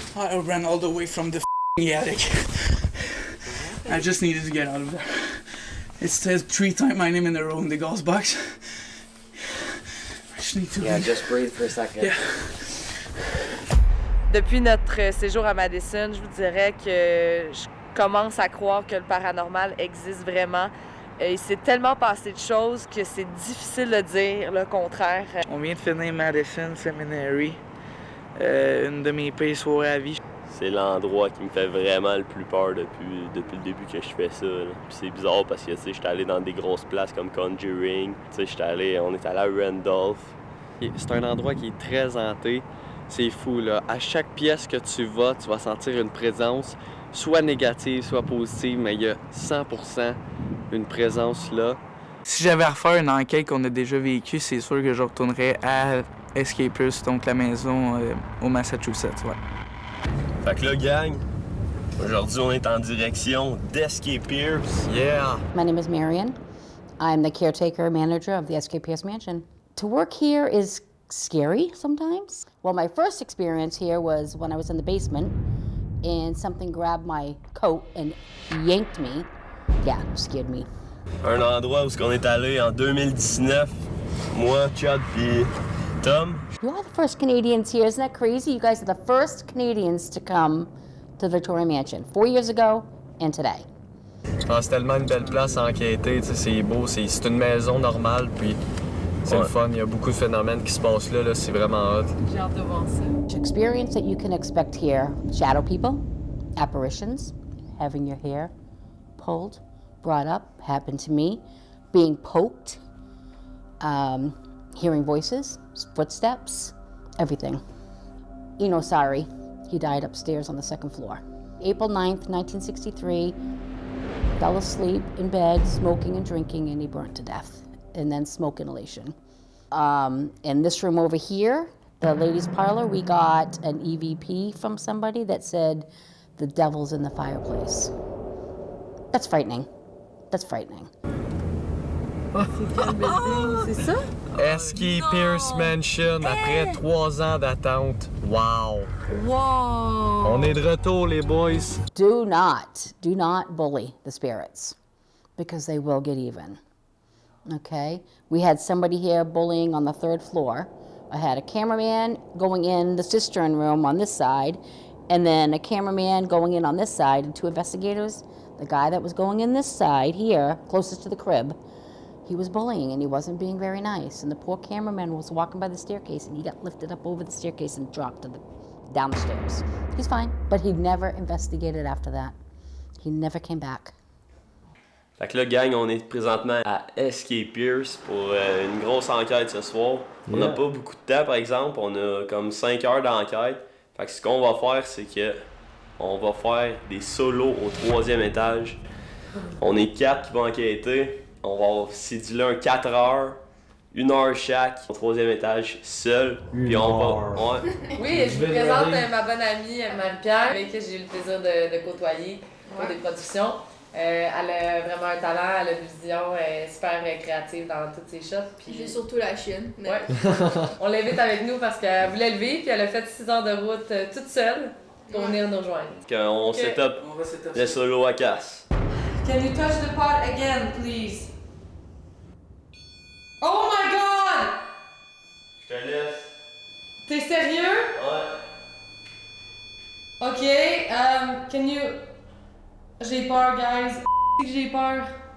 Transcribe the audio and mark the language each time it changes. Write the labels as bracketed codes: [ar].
[en] I ran all the way from the attic. I just needed to get out of there. It says 3 times my name in a row in the gauze box. I just need to Yeah, leave. just breathe for a second. Yeah. [fr] Depuis notre séjour à Madison, je vous dirais que je commence à croire que le paranormal existe vraiment. Il s'est tellement passé de choses que c'est difficile de dire le contraire. On vient de finir Madison Seminary. Une de mes pires soirées à vie. c'est l'endroit qui me fait vraiment le plus peur depuis le début que je fais ça. Là. Puis c'est bizarre parce que j'étais allé dans des grosses places comme Conjuring. On est allé à Randolph. C'est un endroit qui est très hanté. C'est fou, là. À chaque pièce que tu vas sentir une présence, soit négative, soit positive, mais il y a 100% une présence là. Si j'avais à refaire une enquête qu'on a déjà vécue, c'est sûr que je retournerais à Escapers, donc la maison au Massachusetts. Ouais. Fait que là, gang, aujourd'hui on est en direction d'Escapers. Yeah! [en] My name is Marion. I'm the caretaker manager of the S.K. Pierce Mansion. To work here is scary sometimes. Well, my first experience here was when I was in the basement and something grabbed my coat and yanked me. Yeah, it scared me. [fr] Un endroit où on est allé en 2019, moi, Chad puis Tom. [en] You are the first Canadians here, isn't that crazy? You guys are the first Canadians to come to the Victoria Mansion 4 years ago and today. [fr] C'est tellement une belle place à enquêter, c'est beau, c'est une maison normale, puis c'est le fun, il y a beaucoup de phénomènes qui se passent là, c'est vraiment hot. J'ai hâte de voir ça. [en] Experience that you can expect here, shadow people, apparitions, having your hair pulled, brought up, happened to me, being poked, hearing voices, footsteps, everything. Eno Sari, he died upstairs on the second floor. April 9th, 1963, fell asleep in bed, smoking and drinking, and he burnt to death. And then smoke inhalation. In this room over here, the ladies' parlor, we got an EVP from somebody that said, "The devil's in the fireplace." That's frightening. That's frightening. [fr] C'est ça? S.K. Pierce Mansion, après 3 ans d'attente. Wow! Wow! On est de retour, les boys. [en] Do not bully the spirits, because they will get even. Okay? We had somebody here bullying on the 3rd floor. I had a cameraman going in the cistern room on this side, and then a cameraman going in on this side, and 2 investigators. The guy that was going in this side here, closest to the crib, he was bullying and he wasn't being very nice. And the poor cameraman was walking by the staircase and he got lifted up over the staircase and dropped down the stairs. He's fine, but he never investigated after that. He never came back. [fr] Fait que là, gang, on est présentement à S.K. Pierce pour une grosse enquête ce soir. On n'a pas beaucoup de temps, par exemple. On a comme 5 heures d'enquête. Fait que ce qu'on va faire, c'est que on va faire des solos au 3e étage. On est 4 qui vont enquêter. On va céduler un 4 heures, 1 heure chaque, au 3e étage, seul. Puis on va. Ouais. Oui, je vous présente ma bonne amie Marie-Pierre, avec qui j'ai eu le plaisir de côtoyer pour des productions. Elle a vraiment un talent, elle a une vision, elle est super créative dans toutes ses shots. Puis j'ai surtout la chienne. Ouais. On l'invite avec nous parce qu'elle voulait le vivre, puis elle a fait 6 heures de route toute seule pour venir nous rejoindre. On set up le solo à casse. [en] Can you touch the pot again, please? Oh my god! [fr] Je te laisse. T'es sérieux? Ouais. [en] Ok, can you... [fr] J'ai peur, guys. J'ai peur.